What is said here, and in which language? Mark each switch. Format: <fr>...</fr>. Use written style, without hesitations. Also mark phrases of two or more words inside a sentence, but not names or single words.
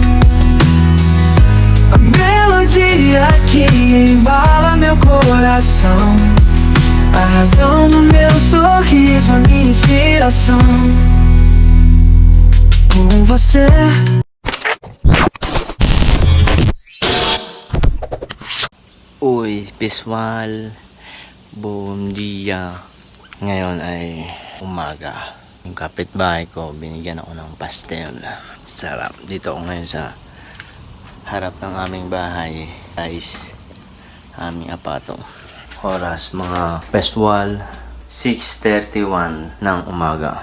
<pt>A melodia que embala meu coração, a razão do meu sorriso, a minha inspiração. Com você.</pt> <tl>Uy, Piswal.</tl> <pt>Bom dia.</pt> <tl>Ngayon ay umaga. Yung kapitbahay ko, binigyan ako ng pastel. Sarap. Dito ako ngayon sa harap ng aming bahay. Guys, aming apato. Oras mga Piswal, 6:31 ng umaga.</tl>